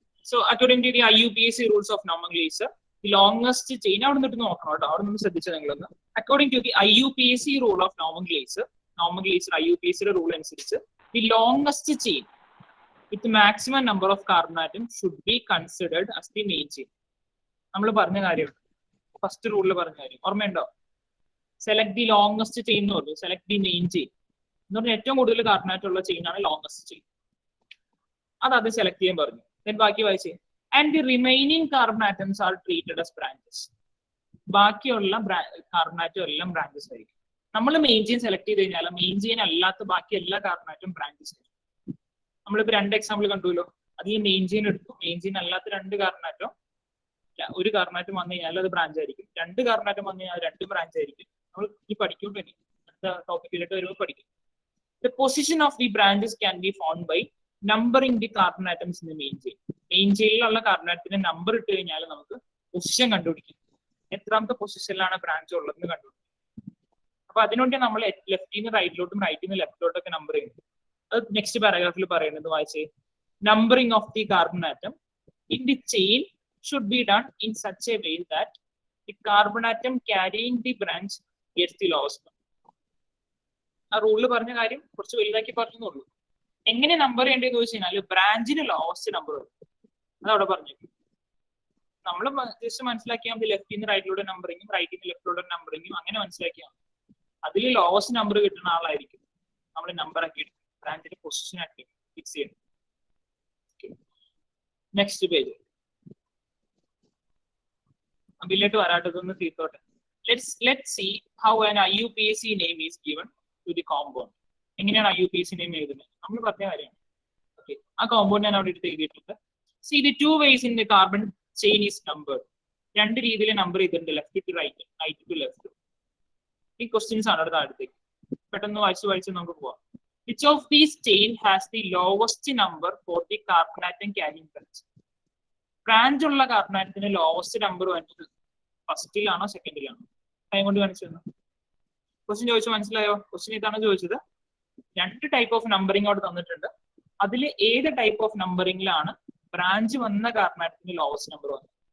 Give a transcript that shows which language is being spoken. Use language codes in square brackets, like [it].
[en] So according to the IUPAC rules of nomenclature, the longest chain [ml] അവിടെ നിന്നിട്ട് നോക്കണം കേട്ടോ. അവിടെ നിന്ന് ശ്രദ്ധിച്ചാൽ നിങ്ങളൊന്ന്. [en] According to the IUPAC rule of nomenclature [ml] IUPAC rule അനുസരിച്ച് [en] the longest chain with maximum number of carbon atoms should be considered as the main chain. [ml] നമ്മൾ പറഞ്ഞ കാര്യം ഫസ്റ്റ് റൂളിൽ പറഞ്ഞ കാര്യം ഓർമ്മയുണ്ടോ? [en] select the longest chain [ml] എന്ന് പറഞ്ഞു, [en] select the main chain [ml] എന്ന് പറഞ്ഞാൽ ഏറ്റവും കൂടുതൽ കാർബൺ ആറ്റം ഉള്ള ചെയിൻ ആണ് ലോങ്സ്റ്റ് ചെയിൻ. അത് സെലക്ട് ചെയ്യാൻ പറഞ്ഞു. ദെൻ ബാക്കി വായിച്ചേ. And the remaining carbon atoms are treated as branches. ബാക്കിയുള്ള കാർബൺ ആറ്റം എല്ലാം ബ്രാഞ്ചസ് ആയിരിക്കും. നമ്മൾ മെയിൻ ചെയിൻ സെലക്ട് ചെയ്ത് കഴിഞ്ഞാൽ മെയിൻ ചെയിൻ അല്ലാത്ത ബാക്കി എല്ലാ കാർബൺ ആറ്റം ബ്രാഞ്ചസ് ആയിരിക്കും. നമ്മളിപ്പോ 2 എക്സാമ്പിൾ കണ്ടുല്ലോ. അത് ഈ മെയിൻ ചെയിൻ എടുത്തു, മെയിൻ ചെയിൻ അല്ലാത്ത 2 കാർബൺ ആറ്റം, ഒരു കാർബൺ ആറ്റം വന്നു കഴിഞ്ഞാൽ അത് ബ്രാഞ്ച് ആയിരിക്കും. 2 കാർബൺ ആറ്റം വന്നു കഴിഞ്ഞാൽ 2 ബ്രാഞ്ച് ആയിരിക്കും. നമ്മൾ ഈ പഠിക്കും തന്നെ, അടുത്ത ടോപ്പിക്കിലോട്ട് വരുമ്പോൾ പഠിക്കും. [en] The position of the branches can be found by numbering the carbon atoms in the main chain. [ml] Main ചെയിനിലുള്ള carbon ആറ്റത്തിന്റെ number ഇട്ട് കഴിഞ്ഞാൽ നമുക്ക് പൊസിഷൻ കണ്ടുപിടിക്കും, എത്രാമത്തെ പൊസിഷനിലാണ് ബ്രാഞ്ച് ഉള്ളതെന്ന് കണ്ടുപിടിക്കും. അപ്പൊ അതിനുവേണ്ടി നമ്മൾ ലെഫ്റ്റിൽ നിന്ന് റൈറ്റിലോട്ടും റൈറ്റിൽ നിന്ന് ലെഫ്റ്റിലോട്ടൊക്കെ നമ്പർ ചെയ്യുന്നു. അത് നെക്സ്റ്റ് പാരഗ്രാഫിൽ പറയുന്നത് വായിച്ചേ. [en] Numbering of the carbon atom in the chain should be done in such a way that the carbon atom carrying the branch gets the lowest number. [ml] ആ റൂളിൽ പറഞ്ഞ കാര്യം കുറച്ച് വലുതാക്കി പറഞ്ഞുള്ളൂ. എങ്ങനെ നമ്പർ ചെയ്യേണ്ടതെന്ന് ചോദിച്ചു കഴിഞ്ഞാൽ ബ്രാഞ്ചിന് ലോവസ്റ്റ് നമ്പർ വരും, അതവിടെ പറഞ്ഞു. നമ്മൾ ജസ്റ്റ് മനസ്സിലാക്കിയാൽ മതി, ലെഫ്റ്റിൽ നിന്ന് റൈറ്റിലൂടെ നമ്പറിങ്ങും റൈറ്റിൽ നിന്ന് ലെഫ്റ്റിലൂടെ നമ്പറിങ്ങും അങ്ങനെ മനസ്സിലാക്കിയാൽ മതി. അതിൽ ലോവസ്റ്റ് നമ്പർ കിട്ടുന്ന ആളായിരിക്കും നമ്മൾ നമ്പർ ആക്കി എടുക്കും, ബ്രാഞ്ചിന്റെ പൊസിഷൻ ആക്കി ഫിക്സ് ചെയ്യണം. നെക്സ്റ്റ് പേജ് അതിലോട്ട് വരാട്ടതൊന്ന് തീർത്തോട്ടെ. [en] Let's see how an IUPAC name is given to the compound. [ml] എങ്ങനെയാണ് IUPAC നെയിം എഴുതുന്നത്? നമ്മൾ പറഞ്ഞ കാര്യമാണ്. ഓക്കെ, ആ കോമ്പൗണ്ട് ഞാൻ അവിടെ എടുത്ത് എഴുതിയിട്ടുണ്ട്. [en] See the 2 ways in the carbon chain is numbered. [ml] 2 രീതിയിൽ നമ്പർ ചെയ്തിട്ടുണ്ട്, [en] Left to right, right to left. [ml] ഈ ക്വസ്റ്റ്യൻസ് ആണ് അടുത്ത അടുത്തേക്ക്. പെട്ടെന്ന് വായിച്ച് നമുക്ക് പോവാം. Which of these chain has the lowest number for the carbon atom carrying branch? Branch ഉള്ള കാർബൺ ആറ്റത്തിന് ലോവസ്റ്റ് നമ്പർ വന്നത് ഫസ്റ്റിലാണോ സെക്കൻഡിലാണോ? ടൈം കൊണ്ട് കാണിച്ചു തന്നു. ക്വസ്റ്റ്യൻ ചോദിച്ചു മനസ്സിലായോ? ക്വസ്റ്റ്യൻ ഇതാണ് ചോദിച്ചത്. 2 ടൈപ്പ് ഓഫ് നമ്പറിംഗ് അവിടെ തന്നിട്ടുണ്ട്. അതിൽ ഏത് ടൈപ്പ് ഓഫ് നമ്പറിംഗിലാണ് ബ്രാഞ്ച് വന്ന കാർബൺ ആറ്റത്തിന് ലോവസ്റ്റ് നമ്പർ വന്നത്?